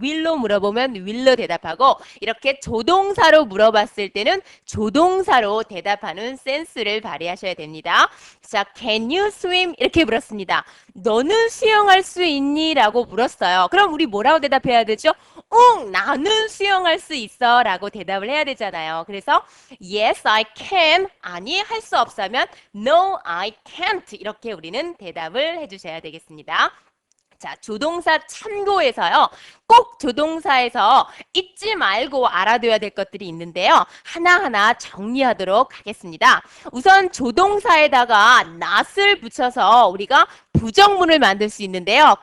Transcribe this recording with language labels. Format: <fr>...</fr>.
<ko>will로 물어보면 will로 대답하고 이렇게 조동사로 물어봤을 때는 조동사로 대답하는 센스를 발휘하셔야 됩니다. 자,</ko> <en>can you swim?</en> <ko>이렇게 물었습니다. 너는 수영할 수 있니? 라고 물었어요. 그럼 우리 뭐라고 대답해야 되죠? 응, 나는 수영할 수 있어 라고 대답을 해야 되잖아요. 그래서</ko> <en>yes, I can.</en> <ko>아니, 할 수 없으면</ko> <en>no, I can't.</en> <ko>이렇게 우리는 대답을 해주셔야 되겠습니다. 자, 조동사 참고해서요. 꼭 조동사에서 잊지 말고 알아둬야 될 것들이 있는데요. 하나하나 정리하도록 하겠습니다. 우선 조동사에다가 not을 붙여서 우리가 부정문을 만들 수 있는데요.</ko>